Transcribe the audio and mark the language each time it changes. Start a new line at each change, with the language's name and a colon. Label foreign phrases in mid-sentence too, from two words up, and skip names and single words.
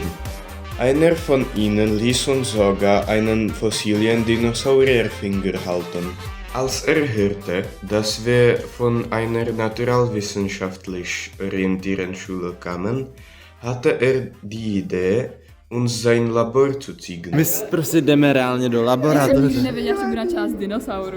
German: Einer von ihnen ließ uns sogar einen fossilen Dinosaurierfinger halten. Als er hörte, dass wir von einer naturalwissenschaftlich orientierten Schule kamen, hatte er die Idee, uns sein Labor zu zeigen.
Czech: My prostě jdeme reálně do laboratoře. Já jsem nevěděla, že bude část dinosaurů.